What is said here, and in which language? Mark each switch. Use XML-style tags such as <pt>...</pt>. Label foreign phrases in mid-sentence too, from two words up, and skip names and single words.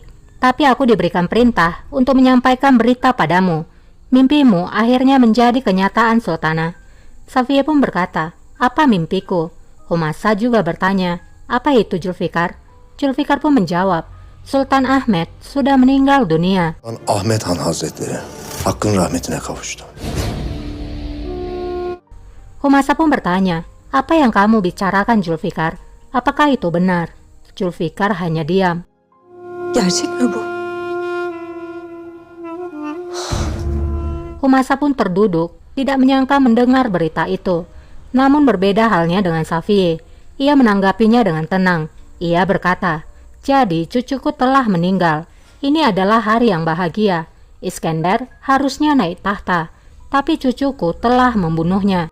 <id>Tapi aku diberikan perintah untuk menyampaikan berita padamu. Mimpimu akhirnya menjadi kenyataan Sultana. Safiyeh pun berkata, apa mimpiku? Humasa juga bertanya, apa itu Zulfikar? Zulfikar pun menjawab, Sultan Ahmet sudah meninggal dunia.</id> <tr>Ahmet Han Hazretleri Hakk'ın rahmetine kavuştu.</tr> <id>Humasa pun bertanya, apa yang kamu bicarakan Zulfikar? Apakah itu benar? Zulfikar hanya diam.</id> <tr>Gerçek mi bu?</tr> <id>Humasa pun terduduk, tidak menyangka mendengar berita itu. Namun berbeda halnya dengan Safiyeh. Ia menanggapinya dengan tenang. Ia berkata, jadi cucuku telah meninggal. Ini adalah hari yang bahagia. Iskandar harusnya naik tahta, tapi cucuku telah membunuhnya.</id>